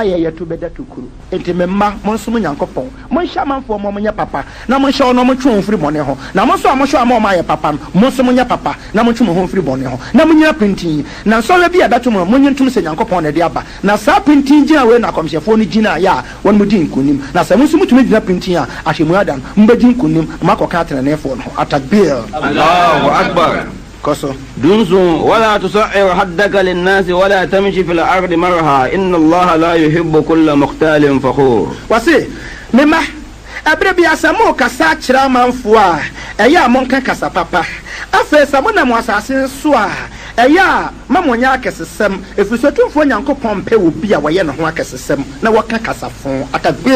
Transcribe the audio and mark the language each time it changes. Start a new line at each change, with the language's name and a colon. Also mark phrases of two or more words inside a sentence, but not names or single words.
Akan: yɛyɛ to bɛda tokuro enti memma monsom nyankopɔn monhyɛ amanfoɔ ma monyɛ papa na monhyɛ ɔno motwe ho firi bɔne ho na mo nso a mohyɛ ama ɔma ayɛ papa no mo nso monyɛ papa na motwe mo ho firi bɔne ho na monyina pintin na nsɔhwɛ bi a ɛbɛto mo monye ntom sɛ nyankopɔn na de aba na saa pintin gyina wei na akɔmhyɛfoɔ no gyina yɛ a wɔn mo di nkonim na sɛ mo nso motumi gyina pintin a ahyɛmu ada no mbɛgyi nkonim makɔka atenaneɛfoɔ no ho atakbir
Arabic: الله أكبر
Akan: kɔso
Arabic: دنسوا ولا تصعر حدك للناس ولا تمشي في الأرض مرها إن الله لا يحب كل مختال فخور
Akan: wase mema ɛberɛ bi asɛ mo kasa kyerɛ amanfoɔ a ɛyɛ a monka kasa papa afei sɛ monam asase so a ɛyɛ mamonya akɛsesɛm ɛfiri tumfo nyankopɔn pɛ wo bi a wɔyɛ ne ho akɛsesɛm na wɔka kasafo atakbir